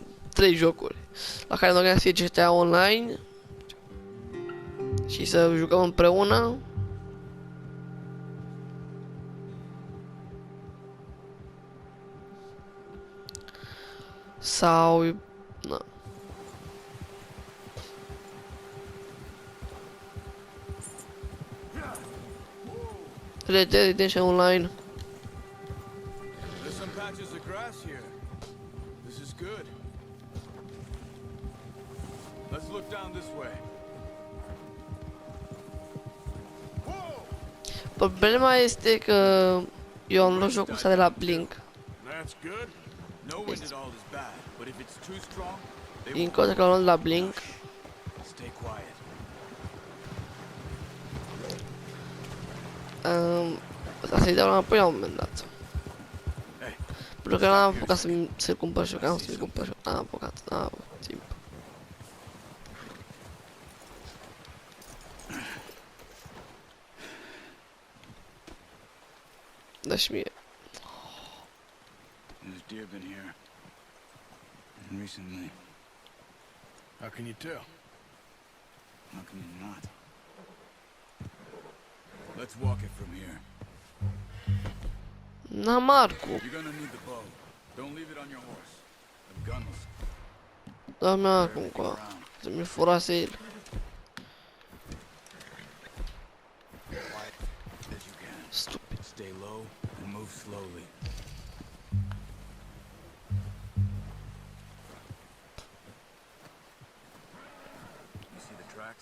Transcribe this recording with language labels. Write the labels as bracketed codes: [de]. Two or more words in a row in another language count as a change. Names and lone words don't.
[ro] 3 jocuri la care noi să fie GTA Online și să jucăm împreună. Sau na. Red Dead Redemption Online. [en] There's some patches of grass here. This is good. Let's look down this way. [ro] Problema este că eu am luat jocul ăsta de la Blink. [en] That's good. No wind at all is bad, but if it's too strong, [ro] Din cauza că l-am luat de la Blink. [en] stay quiet. [ro] Asta-i dau înapoi la un moment dat. Pentru că n-am apucat să-l cumpăr și eu, că am să-l cumpăr și eu. N-am apucat, n-am avut timp. Da și mie. [en] There's deer been here recently. How can you tell? How can you not? Let's walk it from here. [ro] Na, Marcu. [en] You're gonna need the bow. Don't leave it on your horse. The gun will [ro] Da-mi acum cu să mi furase el. [en] as you can. Stupid. Stay low and move slowly. You see the tracks?